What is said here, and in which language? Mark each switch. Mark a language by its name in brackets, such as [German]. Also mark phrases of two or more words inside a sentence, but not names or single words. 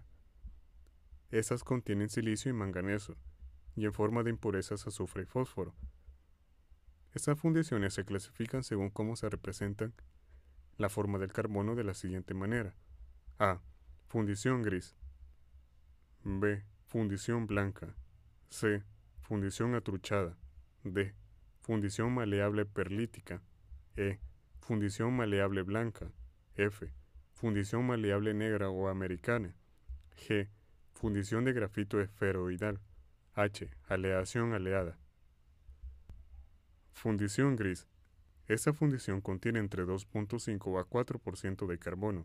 [Spanish] Estas contienen silicio y manganeso, y en forma de impurezas azufre y fósforo. Estas fundiciones se clasifican según cómo se representan la forma del carbono de la siguiente manera: A. Fundición gris. B. Fundición blanca. C. Fundición atruchada. D. Fundición maleable perlítica. E. Fundición maleable blanca. F. Fundición maleable negra o americana. G. Fundición de grafito esferoidal. H. Aleación aleada. Fundición gris. Esta fundición contiene entre 2.5 a 4% de carbono.